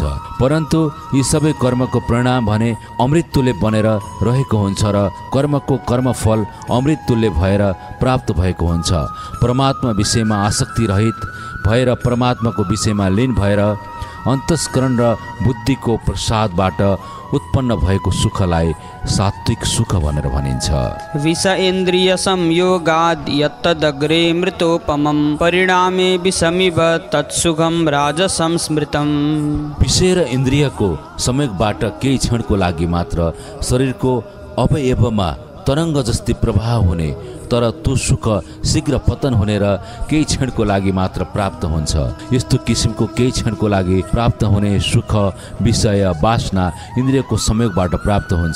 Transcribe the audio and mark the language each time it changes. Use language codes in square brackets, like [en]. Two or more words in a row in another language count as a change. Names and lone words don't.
[ne] परन्तु यी सबै कर्मको परिणाम भने अमृत तुल्य बनेर रहेको हुन्छ र कर्मको कर्मफल अमृत तुल्य भएर प्राप्त भएको हुन्छ। परमात्मा विषयमा आसक्ति रहित भएर परमात्माको विषयमा लीन भएर अन्तस्करण र बुद्धिको प्रसादबाट उत्पन्न भएको सुखलाई सात्विक सुख भनेर भनिन्छ। [sa] विष इन्द्रिय संयोगाद् यत्तदग्रे मृतोपमं परिणामे विषमिव तत्सुखं राजसं स्मृतम्। [ne] विषय र इन्द्रियको संयोगबाट केही क्षणको लागि मात्र शरीरको अवयवमा तरङ्ग जस्तै प्रवाह हुने, तर त्यो सुख शीघ्र पतन हुने र केही क्षणको लागि मात्र प्राप्त हुन्छ। यस्तो किसिमको केही क्षणको लागि प्राप्त हुने सुख विषय वासना इन्द्रियको संयोगबाट प्राप्त हुन्छ।